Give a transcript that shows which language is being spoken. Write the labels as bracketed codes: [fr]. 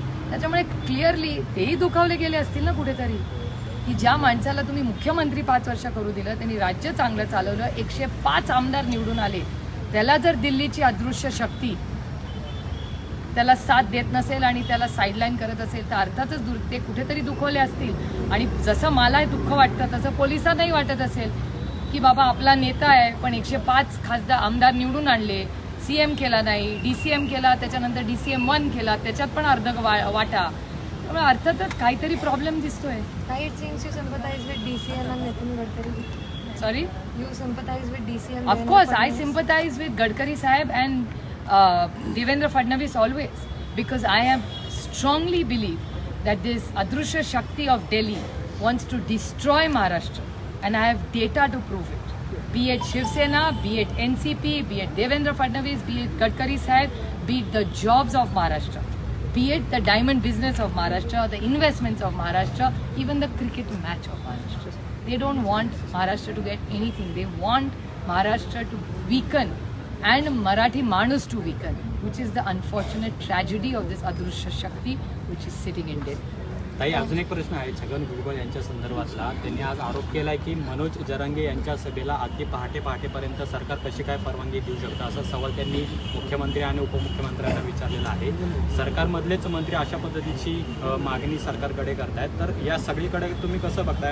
[mr] त्याच्यामुळे क्लिअरली तेही दुखावले गेले असतील ना कुठेतरी, की ज्या माणसाला तुम्ही मुख्यमंत्री 5 वर्ष करू दिलं, त्यांनी राज्य चांगलं चालवलं, 105 आमदार निवडून आले, त्याला जर दिल्लीची अदृश्य शक्ती त्याला साथ देत नसेल आणि त्याला साईडलाईन करत असेल तर अर्थातच ते कुठेतरी दुखवले असतील। आणि जसं मला दुःख वाटतं तसं पोलिसांनाही वाटत असेल की बाबा आपला नेता आहे पण 105 आमदार निवडून आणले, CM केला नाही, DCM केला, त्याच्यानंतर DCM 1 केला, त्याच्यात पण अर्ध वाटा, त्यामुळे अर्थातच काहीतरी प्रॉब्लेम दिसतोय। [en] It seems you sympathize with DCM and Nitin Gadkari. Sorry? You sympathize with DCM. Of course, I sympathize with Gadkari Sahib and Devendra Fadnavis always, because I have strongly believe that this Adrushya Shakti of Delhi wants to destroy Maharashtra, and I have data to prove it. Be it Shiv Sena, be it NCP, be it Devendra Fadnavis, be it Gadkari Sahib, be it the jobs of Maharashtra, be it the diamond business of Maharashtra, the investments of Maharashtra, even the cricket match of Maharashtra. They don't want Maharashtra to get anything. They want Maharashtra to weaken and Marathi Manus to weaken, which is the unfortunate tragedy of this Adrushya Shakti which is sitting in Delhi. [mr] ताई, अजून एक प्रश्न आहे छगन भुजबळ यांच्या संदर्भातला। त्यांनी आज आरोप केला आहे की मनोज जरांगे यांच्या सभेला अगदी पहाटेपर्यंत सरकार कशी काय परवानगी देऊ शकतं, असा सवाल त्यांनी मुख्यमंत्री आणि उपमुख्यमंत्र्यांना विचारलेला आहे। सरकारमधलेच मंत्री अशा पद्धतीची मागणी सरकारकडे करतायत, तर या सगळीकडे तुम्ही कसं बघताय?